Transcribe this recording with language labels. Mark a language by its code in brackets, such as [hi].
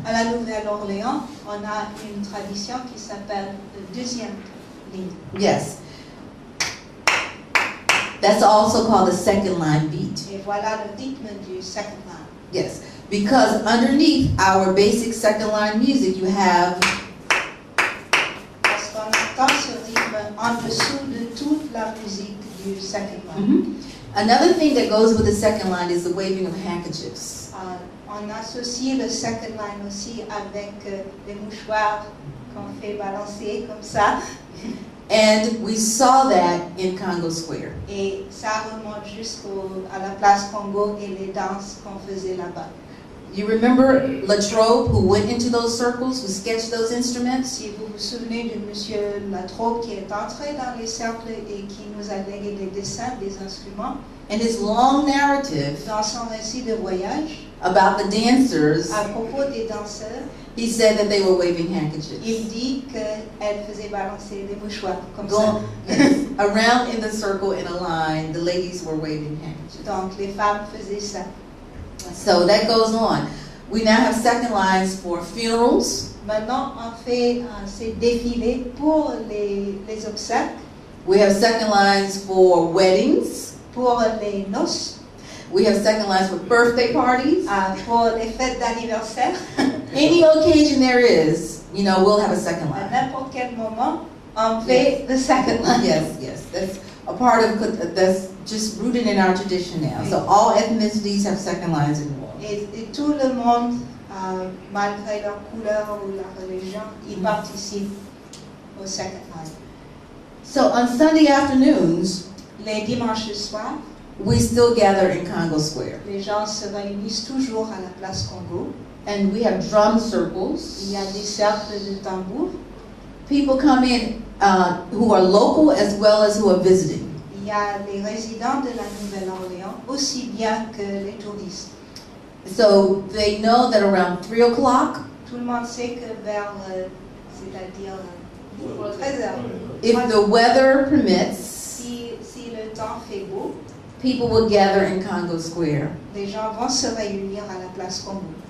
[fr] À la Nouvelle-Orléans, on a une tradition qui s'appelle le deuxième ligne. [en] Yes. That's also called the second line beat. [fr] Et voilà le rythme du second line. [en] Yes. Because underneath our basic second line music, you have [fr] Parce qu'on entend ce rythme en dessous de toute la musique du second line. [en] Another thing that goes with the second line is the waving of handkerchiefs. [fr] On associe le second line aussi avec les mouchoirs qu'on fait balancer comme ça. [en] And we saw that in Congo Square. [fr] Et ça remonte jusqu'à la place Congo et les danses qu'on faisait là-bas. [en] You remember Latrobe, who went into those circles, who sketched those instruments? [fr] Si vous vous souvenez de Monsieur Latrobe qui est entré dans les cercles et qui nous a légué des dessins, des instruments, [en] And his long narrative [fr] dans son récit de voyage, [en] about the dancers, [fr] à propos des danseurs, [en] he said that they were waving handkerchiefs. [fr] il dit qu'elle faisait balancer des mouchoirs comme ça. [en] Going around in the circle in a line, the ladies were waving handkerchiefs. [fr] Donc les femmes faisaient ça. [en] So that goes on. We now have second lines for funerals. [fr] Maintenant, on fait ces défilés pour les obsèques, [en] We have second lines for weddings. [fr] pour les noces, [en] We have second lines for birthday parties. [fr] pour les fêtes d'anniversaire. [en] Any occasion there is, you know, we'll have a second [fr] À [en] line. [fr] n'importe quel moment, on fait [en] the second line. Yes, that's a part of, that's just rooted in our tradition now. So all ethnicities have second lines in war. [fr] Et tout le monde, malgré leur couleur ou leur religion, ils participent au second line. [en] So on Sunday afternoons, [fr] Les dimanches soirs, [en] we still gather in Congo Square. [fr] les gens se réunissent toujours à la place Congo. [en] And we have drum [fr] Il [en] circles. [fr] y a des cercles de tambour. [en] People come in who are local as well as who are visiting. [fr] Il y a les résidents de la Nouvelle-Orléans, aussi bien que les touristes. [en] So they know that around 3 o'clock, [fr] Tout le monde sait que vers, c'est-à-dire 13h, [en] if the weather permits, [fr] si le temps fait beau, [en] people will gather in Congo Square. [fr] les gens vont se réunir à la place Congo.